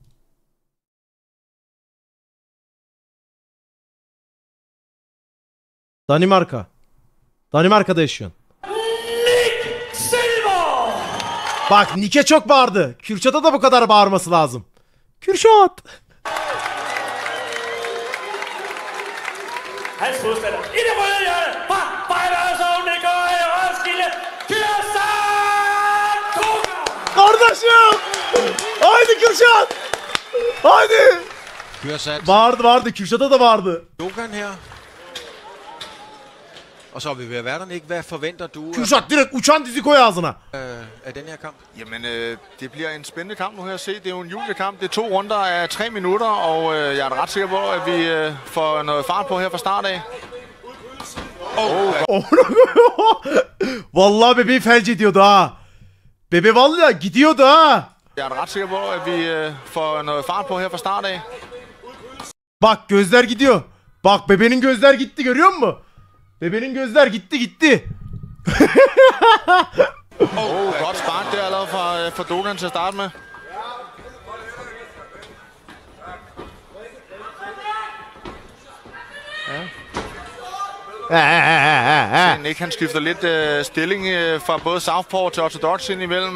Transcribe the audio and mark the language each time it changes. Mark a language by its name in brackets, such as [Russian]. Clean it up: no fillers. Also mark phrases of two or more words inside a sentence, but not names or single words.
[Turkish] Danimarka. Danimarka'da yaşıyorsun. Nick Silver. Bak Nick'e çok bağırdı. Kürşat'a da bu kadar bağırması lazım. Kürşat. [Danish] Hans modstander i det røde hjørne fra Fighterzone.dk i Roskilde. Kürşat Koga. [Turkish] Kardeşim. Haydi Kürşat. Haydi. Kürşat. Bağırdı. Kürşat'a da bağırdı. [Danish] Dogan her. Og så er vi ved at være der, Nick. Hvad forventer du [Turkish] Kürşat direkt uçan dizi koy ağzına. [Danish] af den her kamp? Jamen, det bliver en spændende kamp nu her at se. Det er jo en juniorkamp. Det er 2 runder af 3 minutter, og jeg er ret sikker på, at vi får noget fart på her fra start af. [Turkish] Vallahi bebeği felç ediyordu ha. Bebe vallahi gidiyordu ha. [Danish] Jeg er ret sikker på, at vi får noget fart på her fra start af. [Turkish] Bak gözler gidiyor. Bak bebenin gözler gitti, görüyor musun? Bebenin gözler gitti. [Danish] Godt spark der allerede fra Dogan til at starte med. Nick han skifter lidt stilling fra både southpaw til orthodox ind imellem.